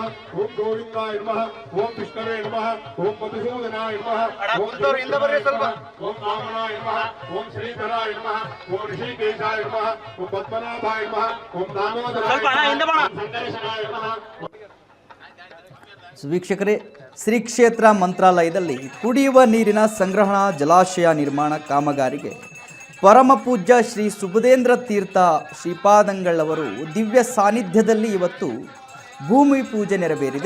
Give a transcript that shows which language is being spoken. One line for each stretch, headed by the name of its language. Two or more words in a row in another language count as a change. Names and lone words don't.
Sanskrit: ओम गोविंदाय नमः ओम विष्णवे नमः ओम मधुसूदनाय नमः ओम वामनाय नमः ओम श्रीधराय नमः ओम ऋषिकेशाय नमः ओम पद्मनाभाय नमः ओम दामोदराय नमः.
Kannada: ವೀಕ್ಷಕರೇ, ಶ್ರೀ ಕ್ಷೇತ್ರ ಮಂತ್ರಾಲಯದಲ್ಲಿ ಕುಡಿಯುವ ನೀರಿನ ಸಂಗ್ರಹಣಾ ಜಲಾಶಯ ನಿರ್ಮಾಣ ಕಾಮಗಾರಿಗೆ ಪರಮ ಪೂಜ್ಯ ಶ್ರೀ ಸುಬುಧೇಂದ್ರ ತೀರ್ಥ ಶ್ರೀಪಾದಂಗಳವರು ದಿವ್ಯ ಸಾನ್ನಿಧ್ಯದಲ್ಲಿ ಇವತ್ತು ಭೂಮಿ ಪೂಜೆ ನೆರವೇರಿದೆ.